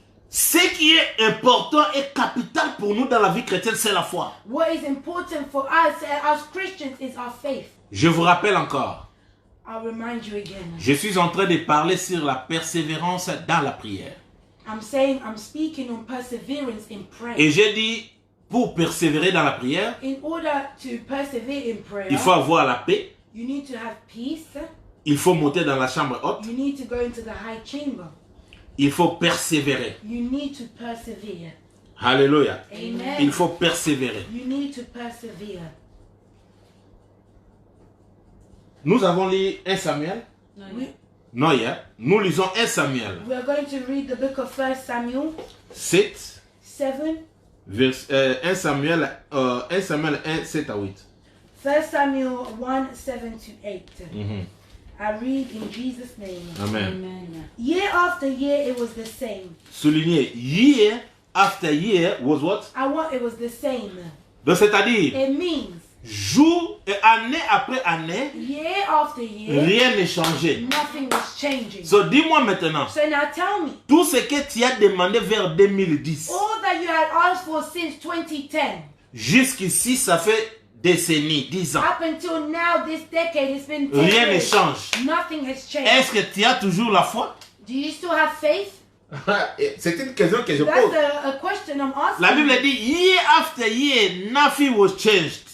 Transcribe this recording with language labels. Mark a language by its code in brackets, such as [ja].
[fr] Ce qui est important et capital pour nous dans la vie chrétienne, c'est la foi. [en] What is important for us as Christians is our faith. [fr] Je vous rappelle encore, [en] I'll remind you again. [fr] je suis en train de parler sur la persévérance dans la prière. [en] I'm speaking on perseverance in prayer. [fr] Et j'ai dit, pour persévérer dans la prière, [en] In order to persevere in prayer, [fr] il faut avoir la paix, [en] you need to have peace. [fr] il faut monter dans la chambre haute, [en] You need to go into the high chamber. [fr] il faut persévérer. [en] You need to persevere. Alléluia. Amen. [fr] Il faut persévérer. [en] You need to persevere. [fr] Nous avons lu 1 Samuel. Non, hier. Nous lisons 1 Samuel [en] We are going to read the book of 1 Samuel 7, 7. [fr] 1 Samuel 1, 7 à 8. [en] 1 Samuel 1, 7 to 8. I read in Jesus' name. Amen. Year after year, it was the same. [fr] Soulignez, [en] year after year was what? It was the same. [fr] Donc c'est-à-dire, [en] It means [fr] jour et année après année, [en] year after year, [fr] rien n'est changé. [en] nothing was changing. [fr] So dis-moi maintenant, [en] So now tell me, [fr] tout ce que tu as demandé vers 2010, [en] all that you had asked for since 2010, [fr] jusqu'ici ça fait décennies, 10 ans. [en] up until now, this decade, it's been 10 [fr] Rien ne [en] years. [fr] change. [en] Nothing has changed. [fr] Est-ce que tu as toujours la foi? [en] Do you still have faith? [fr] C'est une question que je [en] That's [fr] pose. [en] a question I'm asking. [fr] La Bible dit, [en] year after year, nothing was changed.